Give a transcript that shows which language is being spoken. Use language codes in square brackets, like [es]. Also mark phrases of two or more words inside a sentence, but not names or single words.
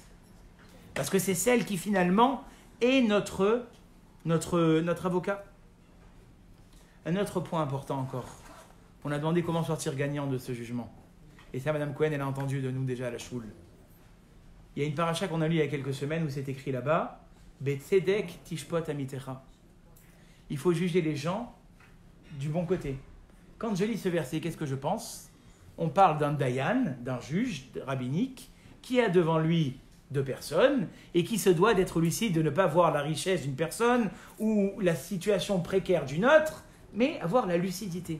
[fr] Parce que c'est celle qui finalement est notre avocat. Un autre point important encore. On a demandé comment sortir gagnant de ce jugement. Et ça, Madame Cohen, elle a entendu de nous déjà à la choule. Il y a une paracha qu'on a lue il y a quelques semaines où c'est écrit là-bas, [he] בצדק תשפוט עמיתך. [fr] Il faut juger les gens du bon côté. Quand je lis ce verset, qu'est-ce que je pense? On parle d'un dayan, d'un juge rabbinique, qui a devant lui 2 personnes et qui se doit d'être lucide, de ne pas voir la richesse d'une personne ou la situation précaire d'une autre, mais avoir la lucidité.